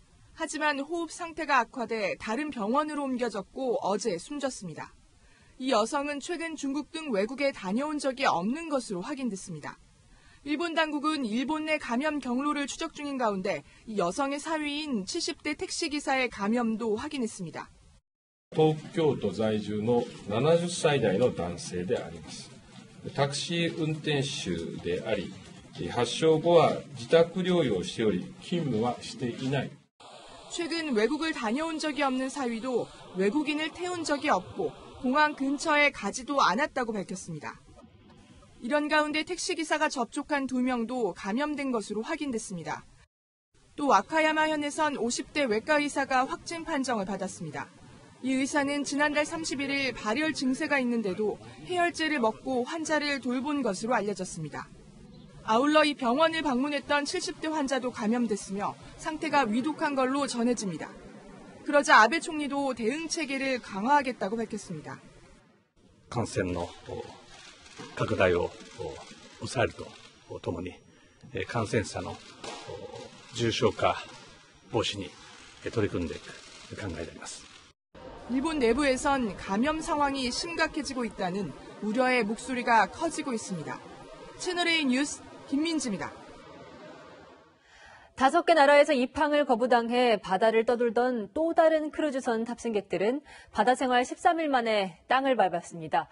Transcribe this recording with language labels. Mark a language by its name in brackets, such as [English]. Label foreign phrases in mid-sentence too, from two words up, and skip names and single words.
[Korean] 하지만 호흡 상태가 악화돼 다른 병원으로 옮겨졌고 어제 숨졌습니다. 이 여성은 최근 중국 등 외국에 다녀온 적이 없는 것으로 확인됐습니다. 일본 당국은 일본 내 감염 경로를 추적 중인 가운데 이 여성의 사위인 70대 택시기사의 감염도 확인했습니다. [Japanese] 東京都在住の70歳代の男性であります。タクシー運転手であり、発症後は自宅療養しており、勤務はしていない。 [Korean] 최근 외국을 다녀온 적이 없는 사위도 외국인을 태운 적이 없고 공항 근처에 가지도 않았다고 밝혔습니다. 이런 가운데 택시기사가 접촉한 2명도 감염된 것으로 확인됐습니다. 또 와카야마현에선 50대 외과의사가 확진 판정을 받았습니다. 이 의사는 지난달 31일 발열 증세가 있는데도 해열제를 먹고 환자를 돌본 것으로 알려졌습니다. 아울러 이 병원을 방문했던 70대 환자도 감염됐으며 상태가 위독한 걸로 전해집니다. 그러자 아베 총리도 대응 체계를 강화하겠다고 밝혔습니다. [Japanese] 感染の拡大を抑えるとともに感染者の重症化防止に取り組んでいく考えであります. [Korean] 일본 내부에선 감염 상황이 심각해지고 있다는 우려의 목소리가 커지고 있습니다. 채널A 뉴스 김민지입니다. 5개 나라에서 입항을 거부당해 바다를 떠돌던 또 다른 크루즈선 탑승객들은 바다 생활 13일 만에 땅을 밟았습니다.